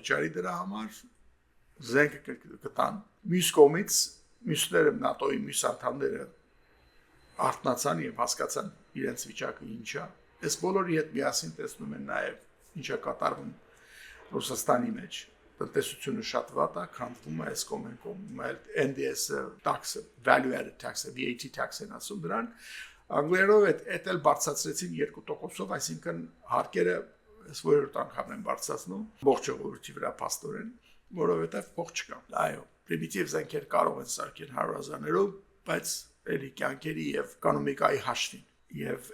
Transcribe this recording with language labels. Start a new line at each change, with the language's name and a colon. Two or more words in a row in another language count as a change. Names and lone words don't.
Armenian: վճարի դրա համար զենքը կտան։ Մյուս կողմից մյուսները ՆԱՏՕ-ի մյուս անդամները արթնացան եւ հասկացան իրենց վիճակը ինչա։ Այս բոլորի հետ միասին տեսնում են նաեւ ինչա կատարվում Ռուսաստանի մեջ։ Տնտեսությունը շատ վատ է, քանդվում է այս կողմում, NDS-ը, tax-ը,
English: value added tax-ը, VAT tax-ն ասում
Armenian: դրան, անգլերենով էլ բարձրացրեցին 2%-ով, այսինքն հարկերը այս որոշ անգամ են բարձրացնում, ողջ ժողովրդի վրա փաստորեն, որովհետև փող չկա։ Այո, պրիմիտիվ զենքեր կարող են սարքել 100,000-ներով, բայց էլի կյանքերի եւ էկոնոմիկայի հաշվին։ Եվ